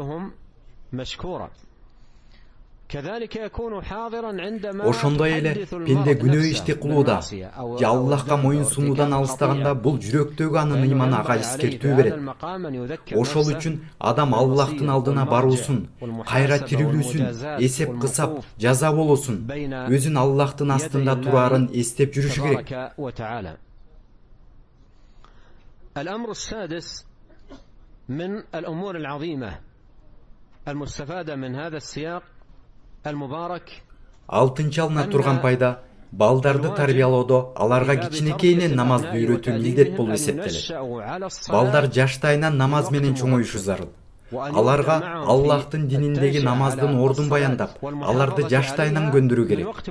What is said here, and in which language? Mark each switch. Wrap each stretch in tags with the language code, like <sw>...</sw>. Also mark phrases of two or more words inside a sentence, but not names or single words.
<ky>Ошондой эле пенде күнөө ишти кылууда же Аллахка моюн сунуудан алыстаганда бул жүрөктөгү анын ыйманы ага эскертүү берет. Ошол үчүн адам Аллахтын алдына баруусун, кайра тирилүүсүн, эсеп кысап, жаза болосун, өзүн Аллахтын астында турарын эстеп жүрүшү керек.</ky> <ar>الأمر السادس من الأمور العظيمة المستفادة من هذا السياق المبارك.</ar> <ky>Алтынчы алына турган пайда балдарды тарбиялоодо аларга кичинекейинен намазды үйрөтүү милдет болуп эсептелет. Балдар жаштайынан намаз менен чоңоюшу зарыл. Аларга Аллахтын дининдеги намаздын ордун баяндап, аларды жаштайынан көндүрүү керек.</ky>